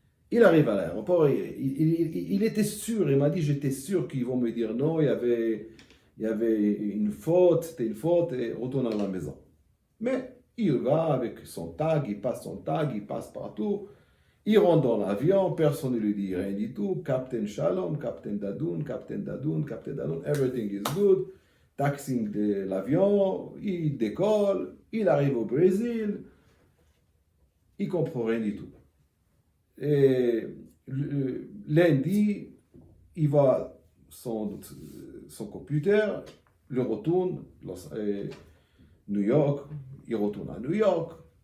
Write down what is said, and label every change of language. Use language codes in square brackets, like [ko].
[fr] Il arrive à l'aéroport, il était sûr, il m'a dit, j'étais sûr qu'ils vont me dire non, il y avait une faute, c'était une faute, et retourne à la maison. Mais il va avec son tag, il passe partout. Il rentre dans l'avion, personne ne lui dit rien du tout. [en] Captain Shalom, Captain Dadoun, everything is good. [fr] Taxing de l'avion, il décolle, il arrive au Brésil, il ne comprend rien du tout. Et lundi, il va son computer, le retourne, New York, il retourne à New York.